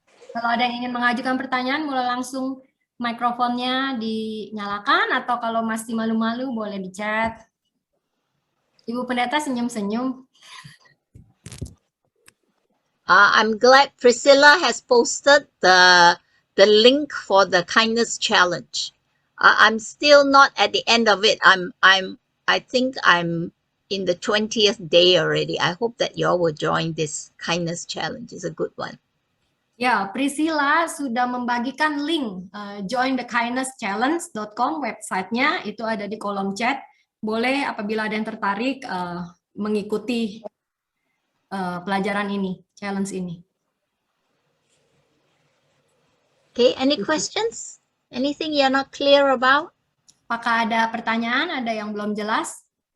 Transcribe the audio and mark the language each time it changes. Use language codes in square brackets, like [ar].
[id] Kalau ada yang ingin mengajukan pertanyaan, boleh langsung mikrofonnya dinyalakan, atau kalau masih malu-malu boleh di chat. Ibu Pendeta senyum-senyum. [en] I'm glad Priscilla has posted the link for the kindness challenge. I'm still not at the end of it. I think I'm in the 20th day already. I hope that you all will join this kindness challenge. It's a good one. [id] Ya, Priscilla sudah membagikan link jointhekindnesschallenge.com websitenya, itu ada di kolom chat. Boleh apabila ada yang tertarik mengikuti pelajaran ini, challenge ini. [en] Okay, any questions? Anything you're not clear about? [id] Apakah ada pertanyaan, ada yang belum jelas?